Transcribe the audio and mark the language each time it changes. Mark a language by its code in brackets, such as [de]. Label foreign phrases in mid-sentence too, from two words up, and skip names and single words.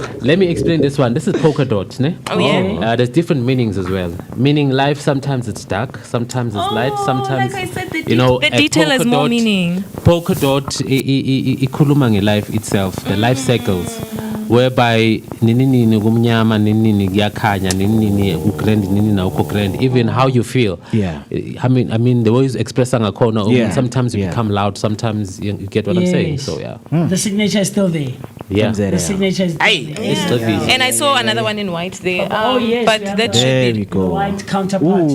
[en] Let me explain this one. This is polka dot, ne? Oh, yeah. There's different meanings as well. Meaning life, sometimes it's dark, sometimes it's light, sometimes, like I said, the the detail has more meaning. Polka dot, ikhuluma life itself, the life cycles, whereby [zu] nini gumnyama, nini giyakhanya, nini ugrand, nini na ukogrand, [en] even how you feel. Yeah. I mean, the way you express a corner, sometimes you become loud, sometimes you get what I'm saying. So yeah. The signature is still there. Yeah. The signature is still there. And I saw another one in white there. Yes. But that should be the white counterpart.